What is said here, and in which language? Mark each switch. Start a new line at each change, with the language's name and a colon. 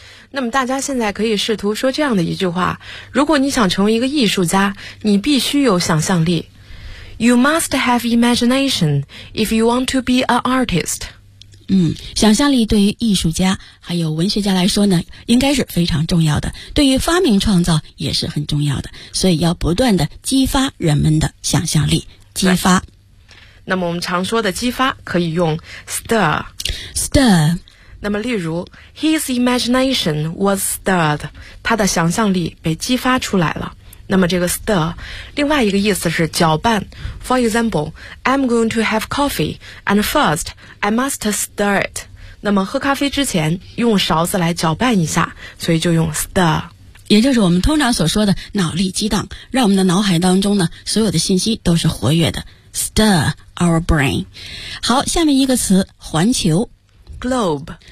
Chinese: 那么大家现在可以试图说这样的一句话，如果你想成为一个艺术家，你必须有想象力。
English: You must have imagination if you want to be an artist.
Chinese: 想象力对于艺术家还有文学家来说呢，应该是非常重要的，对于发明创造也是很重要的，所以要不断的激发人们的想象力，激发。那么我们常说的激发可以用 stir.
English: Stir.
Chinese: 那么例如
English: His imagination was stirred.
Chinese: 他的想象力被激发出来了。那么这个 stir 另外一个意思是搅拌。
English: For example, I'm going to have coffee and first I must stir it.
Chinese: 那么喝咖啡之前用勺子来搅拌一下，所以就用 stir，也就是我们通常所说的脑力激荡，让我们的脑海当中呢所有的信息都是活跃的，
English: stir our brain.
Chinese: 好，下面一个词，环球，
English: globe.